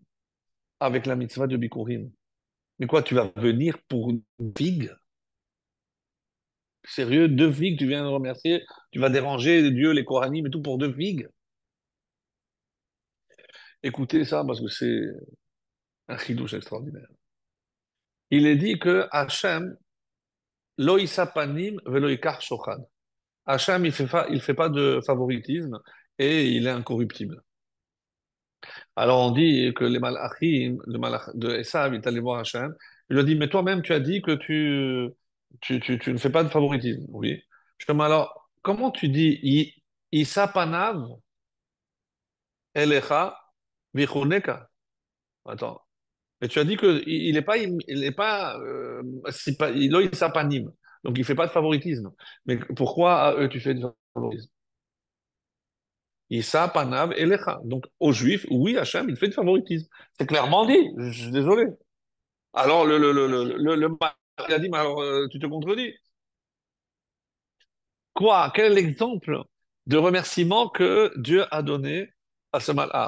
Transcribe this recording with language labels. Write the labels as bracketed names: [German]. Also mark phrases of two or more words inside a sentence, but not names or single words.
[French] Avec la mitzvah de Bikurim. Mais quoi, tu vas venir pour une figue? Sérieux, 2 figues, tu viens de remercier, tu vas déranger Dieu, les Kohanim et tout pour 2 figues? Écoutez ça parce que c'est. Un chidouche extraordinaire. Il est dit que [Hebrew] Hachem, לא ישא פנים ולא יקח שוחד. [French] Hachem, il fait pas de favoritisme et il est incorruptible. Alors on dit que les malachim, le malach de Esav, il est allé voir Hachem. Il lui a dit, mais toi-même, tu as dit que tu ne fais pas de favoritisme. Oui. Je dis, mais alors, comment tu dis, [Hebrew] ישא פניו אליך ויחנך? [French] Attends. Mais tu as dit que il est pas, il a panim. Donc il fait pas de favoritisme. Mais pourquoi à eux tu fais du favoritisme? [Hebrew] ישא פניו אליך. [French] Donc aux Juifs, oui, Hachem, il fait du favoritisme. C'est clairement dit. Je suis désolé. Alors le il a dit, mais alors tu te contredis. Quoi? Quel est l'exemple de remerciement que Dieu a donné à ce malach?